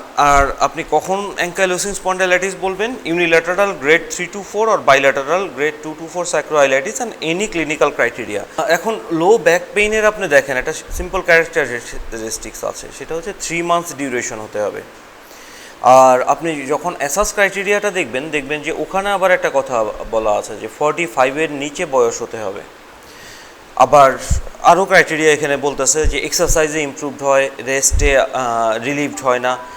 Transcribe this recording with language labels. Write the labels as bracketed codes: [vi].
[bn] আর আপনি কখন অ্যাঙ্কাইলোসিং স্পন্ডাইলাইটিস বলবেন? [en] Unilateral grade 3 to 4 or bilateral grade 2 to 4 sacroiliitis and any clinical criteria। [bn] এখন low back পেইনের আপনি দেখেন একটা সিম্পল ক্যারেক্টারিস্টিক্স আছে, সেটা হচ্ছে 3 months ডিউরেশন হতে হবে। আর আপনি যখন অ্যাসাস ক্রাইটেরিয়াটা দেখবেন যে ওখানে আবার একটা কথা বলা আছে যে 45-এর নিচে বয়স হতে হবে। আবার আরও ক্রাইটেরিয়া এখানে বলতেছে যে এক্সারসাইজে ইমপ্রুভড হয়, রেস্টে রিলিভড হয় না।